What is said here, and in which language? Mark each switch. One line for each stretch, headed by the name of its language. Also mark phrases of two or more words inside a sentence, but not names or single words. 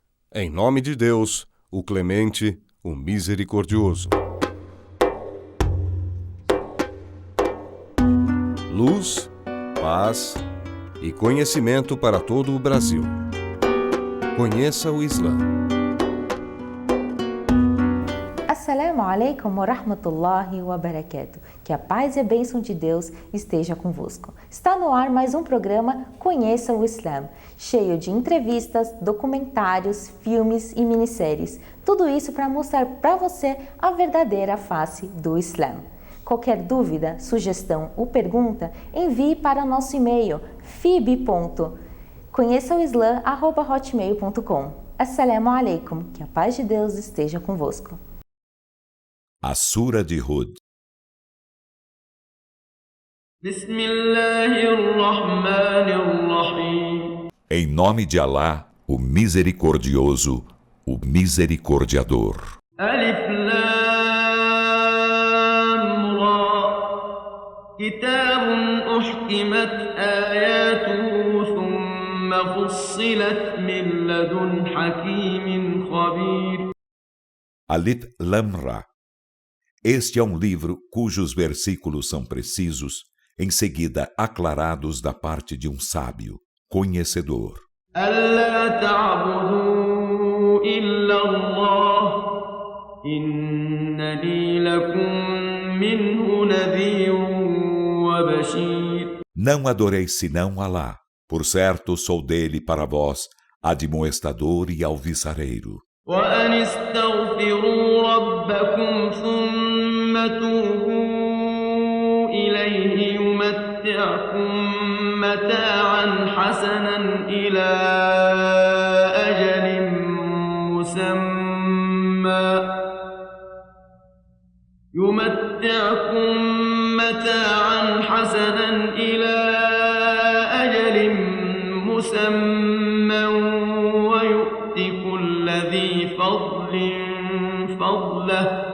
Portuguese: Em nome de Deus, o clemente, o misericordioso. Luz, paz e conhecimento para todo o Brasil. Conheça o Islã.
Arabic: السلام عليكم ورحمة الله وبركاته.
Portuguese: Que a paz e a bênção de Deus esteja convosco. Está no ar mais um programa Conheça o Islã, cheio de entrevistas, documentários, filmes e minisséries. Tudo isso para mostrar para você a verdadeira face do Islã. Qualquer dúvida, sugestão ou pergunta, envie para nosso e-mail fib.conheçaoislam@hotmail.com.
Arabic: السلام عليكم.
Portuguese: Que a paz de Deus esteja convosco. A Sura de Hud. Em nome de Alá, o Misericordioso, o Misericordiador.
Arabic: ألف لام را. كتاب أحكمت آياته ثم فصلت من لدن حكيم خبير. ألف لام را.
Portuguese: Este é um livro cujos versículos são precisos, em seguida aclarados da parte de um sábio, conhecedor.
Arabic: ألا تعبدوا إلا الله إنني لكم منه نذير وبشير.
Portuguese: Não adoreis senão Alá, por certo sou dele para vós, admoestador e alviçareiro.
Arabic: وأن استغفروا ربكم ثم توبوا إليه يمتعكم متاعا حسنا إلى أجل مسمى ويؤت كل ذي فضل فضله